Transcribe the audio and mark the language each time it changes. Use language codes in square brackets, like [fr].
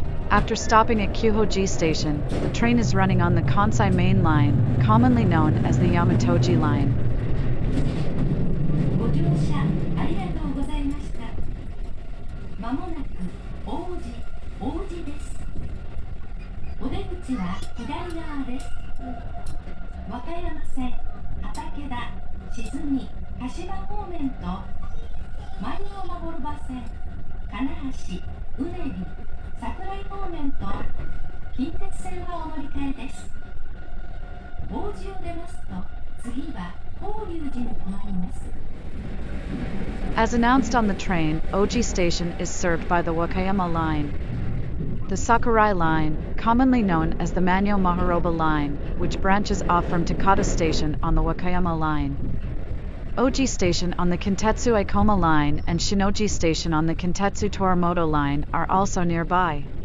[en] After stopping at Kyuhoji Station, the train is running on the Kansai Main Line, commonly known as the Yamatoji Line. [ja] ご乗車ありがとうございました。まもなく王子です。お出口は左側です。和歌山線、畠田、静見、柏方面と万葉まほろば線、金橋、うねり、桜井方面と近鉄線はお乗り換えです。王子を出ますと次は法隆寺に止まります。 [en] As announced on the train, Oji Station is served by the Wakayama Line. The Sakurai Line, commonly known as the Manyo Maharoba Line, which branches off from Takata Station on the Wakayama Line. Oji Station on the Kintetsu Aikoma Line and Shinoji Station on the Kintetsu Torimoto Line are also nearby.